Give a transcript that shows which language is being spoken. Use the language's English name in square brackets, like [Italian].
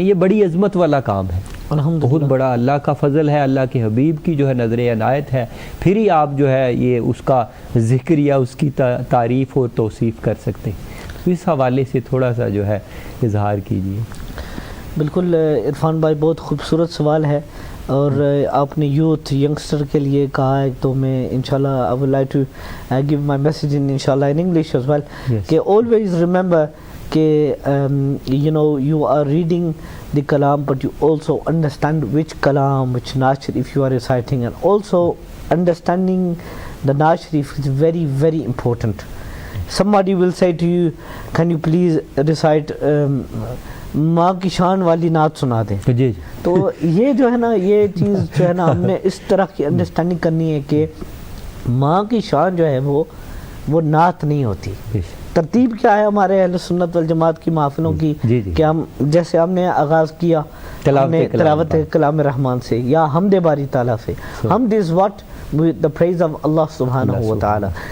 [Urdu] یہ بڑی عظمت والا کام ہے، بہت بڑا اللہ کا فضل ہے، اللہ کے حبیب کی جو ہے نظر عنایت ہے، پھر ہی آپ جو ہے یہ اس کا ذکر یا اس کی تعریف اور توصیف کر سکتے ہیں. اس حوالے سے تھوڑا سا جو ہے اظہار کیجیے. بالکل عرفان بھائی، بہت خوبصورت سوال ہے، اور آپ نے یوتھ ینگسٹر کے لیے کہا ہے، تو میں انشاءاللہ [English] I would like to give my message inshallah in English as well. کہ always remember کہ you know you are reading the kalam but you also understand which kalam, which naat sharif you are reciting, and also understanding the naat sharif is very very important. Somebody will say to you, can you please recite [Urdu] ماں کی شان والی نعت سنا دیں. جی. تو یہ جو ہے نا، یہ چیز جو ہے نا ہم نے اس طرح کی انڈرسٹینڈنگ کرنی ہے کہ ماں کی شان جو ہے وہ نعت نہیں ہوتی. ترتیب کیا ہے ہمارے اہل سنت والجماعت کی محفلوں کی کہ ہم جیسے ہم نے آغاز کیا تلاوت کلام رحمان سے یا حمد باری تعالیٰ سے. [English] حمد is what the praise of Allah subhanahu wa ta'ala.